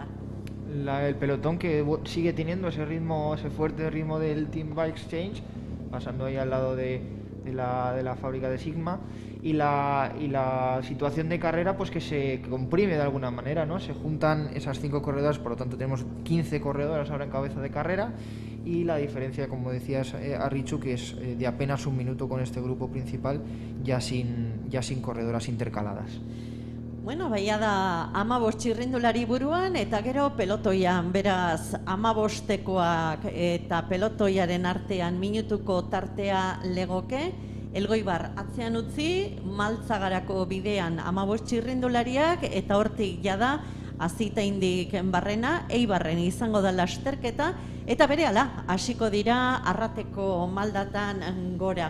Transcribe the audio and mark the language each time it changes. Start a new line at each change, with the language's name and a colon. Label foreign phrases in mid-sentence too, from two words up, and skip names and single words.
Spanish: El pelotón que sigue teniendo ese fuerte ritmo del Team Bike Exchange, pasando ahí al lado de la fábrica de Sigma, y la situación de carrera pues que se comprime de alguna manera, ¿no? Se juntan esas 5 corredoras, por lo tanto tenemos 15 corredoras ahora en cabeza de carrera, y la diferencia, como decías Arrichu, que es de apenas 1 minuto con este grupo principal, ya sin corredoras intercaladas.
Basque: Baia da 15 txirrindulari buruan eta gero pelotoian, beraz 15tekoak eta pelotoiaren artean minutuko tartea legoke. Elgoibar atzean utzi, Maltzagarako bidean 15 txirrindulariak eta hortik jada Azitaindik barrena, Eibarren izango da lasterketa eta berehala hasiko dira Arrateko Maldatan gora.